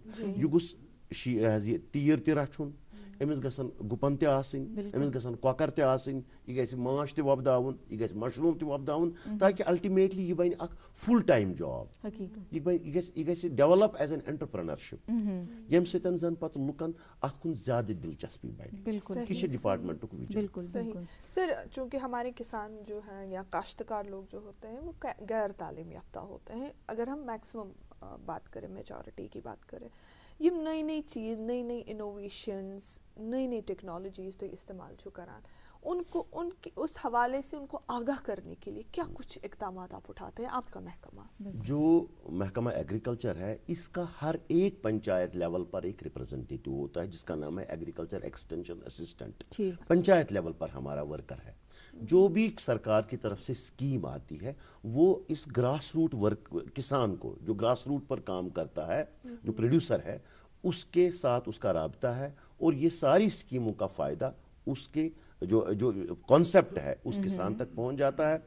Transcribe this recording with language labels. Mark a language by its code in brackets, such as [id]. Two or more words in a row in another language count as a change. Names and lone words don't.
[ks] یہِ گوٚژھ یہِ حظ یہِ تیٖر تہِ رچھُن أمس گژھن گُپن تہِ آسٕنۍ, أمس گژھن کۄکر تہِ آسٕنۍ, یہِ گژھِ ماچھ تہِ وۄپداوُن, یہِ گژھِ مشروٗم تہِ وۄپداوُن, تاکہِ الٹِمیٹلی یہِ بنہِ اکھ [en] full time job, [ks] یہِ گژھِ [en] develop as an entrepreneurship, [ks] ییٚمہِ سۭتۍ زن پتہٕ لُکن اتھ کُن زیادٕ دلچسپی بڑِ. یہِ چھُ ڈپارٹمنٹُک وِجن. صحیح. [ur] سر چونکہ ہمارے کسان جو ہیں یا کاشتکار لوگ جو ہوتے ہیں وہ غیر تعلیم یافتہ ہوتے ہیں, اگر ہم میکسیمم بات کریں, میجورٹی کی بات کریں, یہ نئی نئی چیز, نئی نئی انوویشنز, نئی نئی ٹیکنالوجیز تو استعمال [ks] چھو کران, [ur] ان کو ان کی اس حوالے سے ان کو آگاہ کرنے کے لیے کیا کچھ اقدامات آپ اٹھاتے ہیں آپ کا محکمہ؟ جو محکمہ ایگریکلچر ہے اس کا ہر ایک پنچایت لیول پر ایک ریپرزنٹیٹیو ہوتا ہے جس کا نام ہے [en] agriculture extension assistant. [ur] پنچایت لیول پر ہمارا ورکر ہے. جو بھی سرکار کی طرف سے اسکیم آتی ہے وہ اس [en] grass root work [ur] کسان کو, جو [en] grass root [ur] پر کام کرتا ہے, جو پروڈیوسر ہے, اس کے ساتھ اس کا رابطہ ہے, اور یہ ساری اسکیموں کا فائدہ اس کے جو کانسیپٹ ہے اس کسان تک پہنچ جاتا ہے.